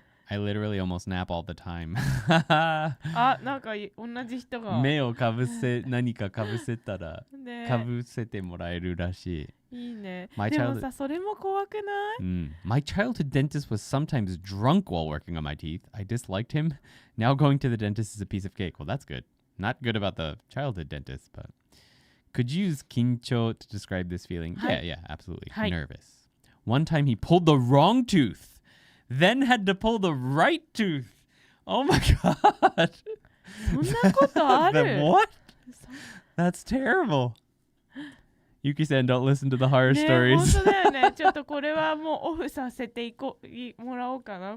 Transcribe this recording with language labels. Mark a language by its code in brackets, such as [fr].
[en] I literally almost nap all the time. [ja] あ、なんか同じ人が。目をかぶせ、何かかぶせたら、ね、かぶせてもらえるらしい。いいね。 [en] My [ja] でもさ、それも怖くない？ [en] My childhood dentist was sometimes drunk while working on my teeth. I disliked him. Now going to the dentist is a piece of cake. Well, that's good. Not good about the childhood dentist, but could you use kincho to describe this feeling? Yeah, absolutely. Nervous. One time he pulled the wrong tooth, then had to pull the right tooth. Oh my god. [ja] そんなことある？ [en] What? That's terrible. Yuki-san, don't listen to the horror [ja] ね、 [en] stories. [ja] 本当だよね。ちょっとこれはもうオフさせてもらおうかな。